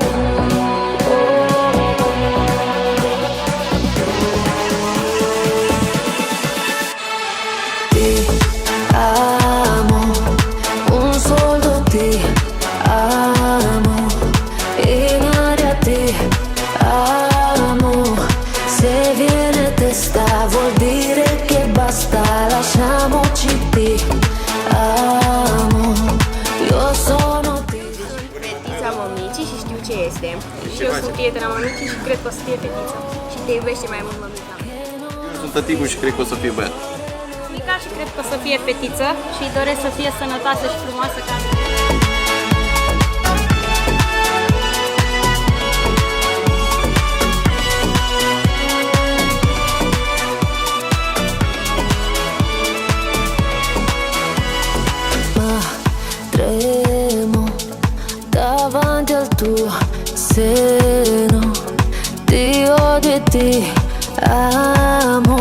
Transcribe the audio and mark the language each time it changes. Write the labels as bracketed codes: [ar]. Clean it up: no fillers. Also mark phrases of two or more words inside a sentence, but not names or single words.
[it] Ti amo, un solo ti amo, in aria ti amo. Se viene testa vuol dire che basta, lasciamoci ti amo, io sono ti. [ro] Fetița mămicii și știu ce este. Și eu sunt prietena mămicii și cred că o să fie fetița. Și te iubește mai mult mămica. Eu sunt tăticul și cred că o să fie băiat. Mica și cred că o să fie fetiță și îi doresc să fie sănătoasă și frumoasă ca mine. [it] Ma tremo davanti al tuo seno, ti odio e ti amo.